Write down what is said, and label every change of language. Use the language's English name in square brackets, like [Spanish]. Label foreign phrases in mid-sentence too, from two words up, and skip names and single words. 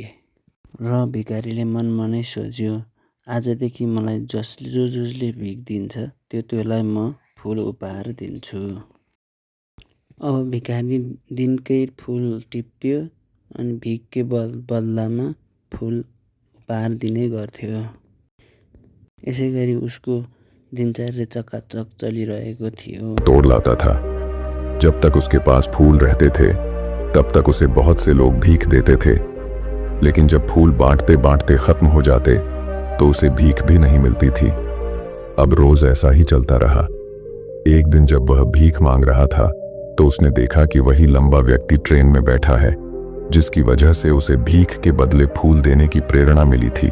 [Nepali] र भिखारीले मनमा नै सोच्यो, आजदेखि मलाई जसले भिख दिन्छ त्योलाई म फुल उपहार दिन्छु। अब भिखारी दिनकै फुल टिप्थ्यो अनि भिखकै बदलामा फुल उपहार दिने गर्थ्यो। यसैगरी उसको दिनचर्या चकाचक चलिरहेको थियो। [Hindi] तोड़ लाता था। जब तक उसके पास फूल रहते थे तब तक उसे बहुत से लोग भीख देते थे, लेकिन जब फूल बांटते बांटते खत्म हो जाते तो उसे भीख भी नहीं मिलती थी। अब रोज ऐसा ही चलता रहा। एक दिन जब वह भीख मांग रहा था तो उसने देखा कि वही लंबा व्यक्ति ट्रेन में बैठा है, जिसकी वजह से उसे भीख के बदले फूल देने की प्रेरणा मिली थी।